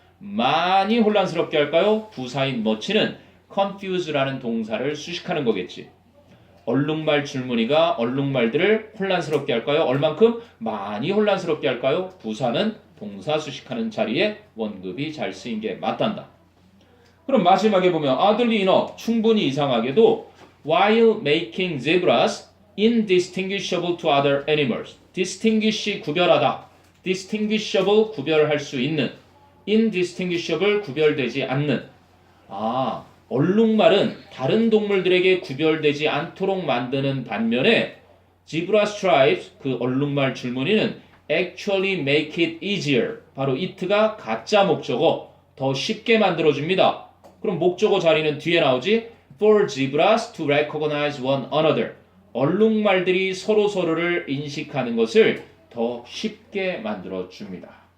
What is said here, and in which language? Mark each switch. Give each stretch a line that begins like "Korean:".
Korean: 많이 혼란스럽게 할까요? 부사인 much는 confuse라는 동사를 수식하는 거겠지. 얼룩말 줄무늬가 얼룩말들을 혼란스럽게 할까요? 얼만큼? 많이 혼란스럽게 할까요? 부사는 동사 수식하는 자리에 원급이 잘 쓰인 게 맞단다. 그럼 마지막에 보면
English: oddly enough,
Korean: 충분히 이상하게도
English: while making zebras indistinguishable to other animals,
Korean: distinguish 구별하다, distinguishable 구별할 수 있는, indistinguishable 구별되지 않는. 얼룩말은 다른 동물들에게 구별되지 않도록 만드는 반면에
English: zebra stripes,
Korean: 그 얼룩말 줄무늬는
English: actually make it easier,
Korean: 바로 it가 가짜 목적어, 더 쉽게 만들어줍니다. 그럼 목적어 자리는 뒤에 나오지.
English: for zebras to recognize one another,
Korean: 얼룩말들이 서로서로를 인식하는 것을 더 쉽게 만들어줍니다.